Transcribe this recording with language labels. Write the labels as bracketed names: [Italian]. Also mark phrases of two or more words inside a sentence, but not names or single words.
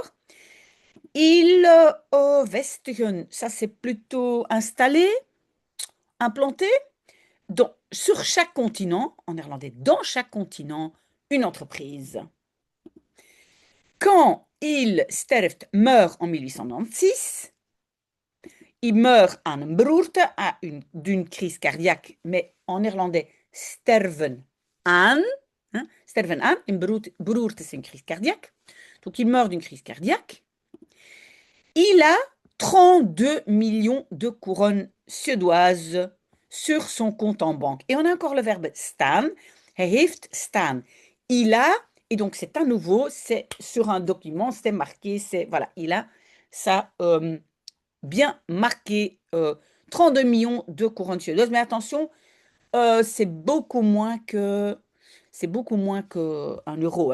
[French] Il vestigen, ça c'est plutôt installé, implanté. Donc, sur chaque continent, en néerlandais, dans chaque continent, une entreprise. Quand il sterft, meurt en 1896, il meurt [Dutch] aan een beroerte, [French] d'une crise cardiaque, mais en néerlandais, [Dutch] sterven aan. Hein, sterven aan, [French] une beroerte, c'est une crise cardiaque. Donc, il meurt d'une crise cardiaque. Il a 32 millions de couronnes suédoises sur son compte en banque. Et on a encore le verbe staan. [Dutch] Hij heeft staan. [French] Il a, et donc c'est à nouveau, c'est sur un document, c'est marqué, c'est, voilà, il a ça bien marqué, 32 millions de couronnes suédoises. Mais attention, c'est beaucoup moins que, un euro.